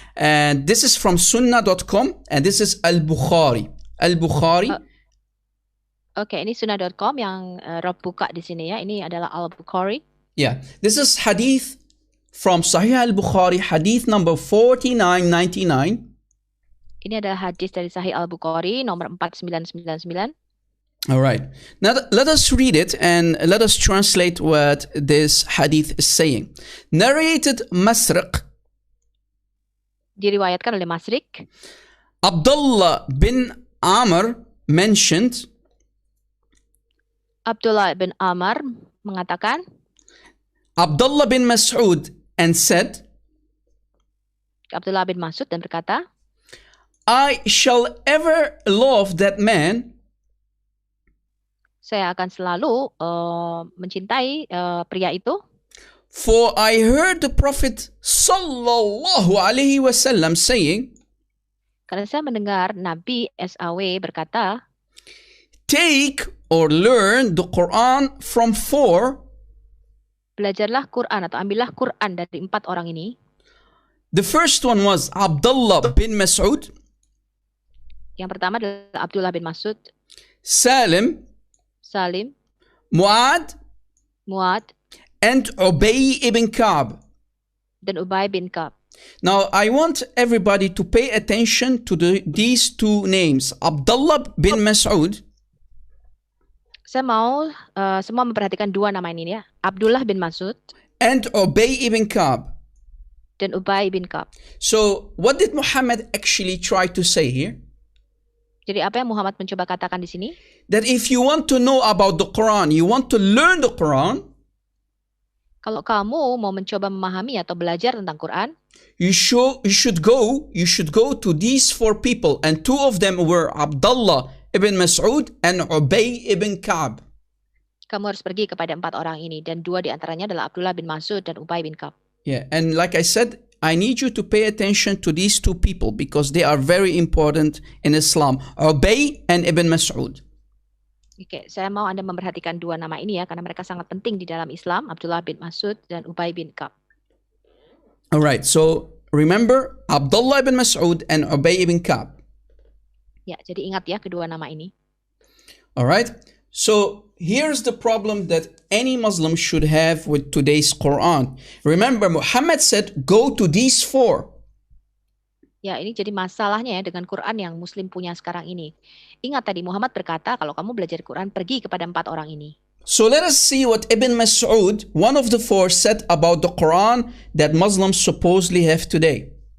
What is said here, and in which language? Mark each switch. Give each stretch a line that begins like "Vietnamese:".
English: And this is from sunnah.com and this is Al-Bukhari. Al-Bukhari.
Indonesian: Okay, ini sunnah.com yang Rob buka di sini ya. Ini adalah Al-Bukhari.
English: Yeah, this is hadith from Sahih Al-Bukhari, hadith number 4999.
Indonesian: Ini adalah hadis dari Sahih Al-Bukhari nomor 4999.
English: All right. Now let us read it and let us translate what this hadith is saying. Narrated Masriq.
Indonesian: Diriwayatkan oleh Masriq.
English: Abdullah bin Amr mentioned.
Indonesian: Abdullah bin Amr mengatakan.
English: Abdullah bin Mas'ud and said.
Indonesian: Abdullah bin Mas'ud dan berkata.
English: I shall ever love that man.
Indonesian: Saya akan selalu mencintai pria itu.
English: For I heard the Prophet sallallahu alaihi wasallam saying.
Indonesian: Karena saya mendengar Nabi SAW berkata.
English: Take or learn the Quran from 4.
Indonesian: Belajarlah Quran atau ambillah Quran dari 4 orang ini.
English: The first one was Abdullah bin Mas'ud.
Indonesian: Yang pertama adalah Abdullah bin Mas'ud.
English: Salim. Muad. And Ubay ibn Ka'b.
Indonesian: Dan Ubay bin Ka'b.
English: Now I want everybody to pay attention to these two names. Abdullah bin Mas'ud.
Indonesian: Saya mau semua memperhatikan dua nama ini ya. Abdullah bin Mas'ud.
English: And Ubay ibn Ka'b.
Indonesian: Dan Ubay bin Ka'b.
English: So what did Muhammad actually try to say here?
Indonesian: Jadi apa yang Muhammad mencoba katakan di sini?
English: That if you want to know about the Quran, you want to learn the Quran.
Indonesian: Kalau kamu mau mencoba memahami atau belajar tentang Quran,
English: you should go to these 4 people, and 2 of them were Abdullah ibn Mas'ud and Ubay ibn Ka'b.
Indonesian: Kamu harus pergi kepada 4 orang ini dan 2 di antaranya adalah Abdullah bin Mas'ud dan Ubay bin Ka'b.
English: Yeah, and like I said, I need you to pay attention to these 2 people because they are very important in Islam. Ubay and Ibn Mas'ud.
Indonesian: Oke, saya mau Anda memperhatikan 2 nama ini ya karena mereka sangat penting di dalam Islam, Abdullah bin Mas'ud dan Ubay bin Ka'b.
English: Alright, so remember Abdullah ibn Mas'ud and Ubay ibn Ka'b.
Indonesian: Ya, jadi ingat ya kedua nama ini.
English: Alright, so here's the problem that any Muslim should have with today's Quran. Remember, Muhammad said, go to these 4.
Indonesian: Ya, ini jadi masalahnya ya dengan Quran yang Muslim punya sekarang ini. Ingat tadi Muhammad berkata, kalau kamu belajar Quran, pergi kepada 4 orang ini.
English: So let us see what Ibn Mas'ud, one of the four, said about the Quran that Muslims supposedly have today.